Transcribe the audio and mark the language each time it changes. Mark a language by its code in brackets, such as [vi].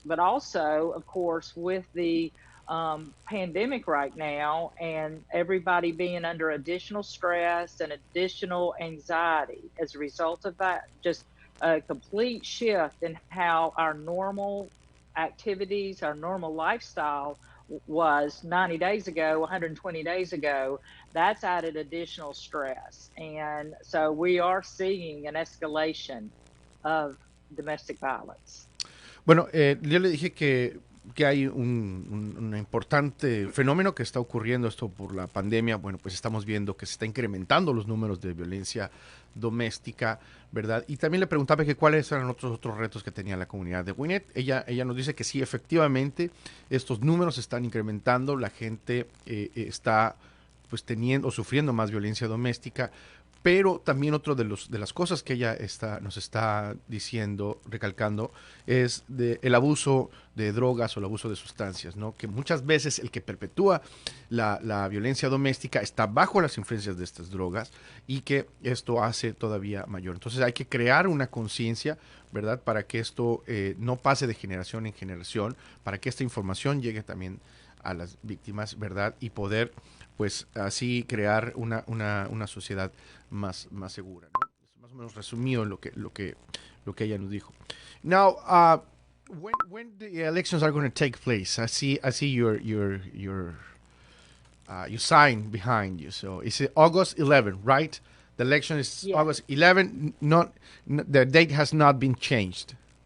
[en] But also, of course, with the pandemic right now and everybody being under additional stress and additional anxiety as a result of that, just a complete shift in how our normal activities, our normal lifestyle was 90 days ago, 120 days ago, that's added additional stress. And so we are seeing an escalation of domestic violence. [es] Bueno, yo le dije que hay un importante fenómeno que está ocurriendo, esto por la pandemia. Bueno, pues estamos viendo que se está incrementando los números de violencia doméstica, ¿verdad? Y también le preguntaba que cuáles eran otros retos que tenía la comunidad de Gwinnett. Ella nos dice que sí, efectivamente, estos números están incrementando, la gente está pues teniendo o sufriendo más violencia doméstica. Pero también otro de las cosas que ella nos está diciendo, recalcando, es el abuso de drogas o el abuso de sustancias, ¿no? Que muchas veces el que perpetúa la violencia doméstica está bajo las influencias de estas drogas y que esto hace todavía mayor. Entonces hay que crear una conciencia, ¿verdad? Para que esto no pase de generación en generación, para que esta información llegue también a las víctimas, ¿verdad? Y poder, pues, así crear una sociedad más segura, ¿no? Es más o menos resumido lo que ella nos dijo. [en] Now, when the elections are going to take place, I see your sign behind you. So it's August 11, right? The election is Yes. August 11. The date has not been changed.